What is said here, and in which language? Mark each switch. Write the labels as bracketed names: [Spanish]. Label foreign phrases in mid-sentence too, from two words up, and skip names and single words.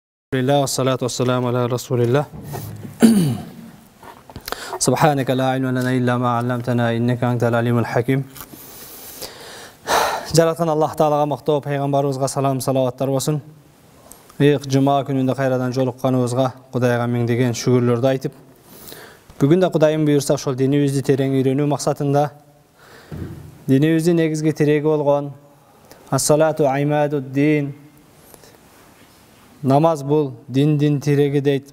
[Arabic] الحمد لله والصلاة والسلام على رسول الله سبحانك لا علم لنا إلا ما علمتنا إنك أنت العليم الحكيم. [Kyrgyz] Жараткан Аллах Таалага мактоо, пайгамбарыбызга салам, салаваттар болсун. Жума күнүндө кайрадан жолукканыбызга Кудайга миңдеген шүгүрлөрдү айтып, бүгүн да Кудайым буйрса ошол динибизди терең үйрөнүү максатында динибиздин негизги тиреги болгон [Arabic] الصلاة عماد الدين, [Kyrgyz] намаз бул диндин тиреги дейт.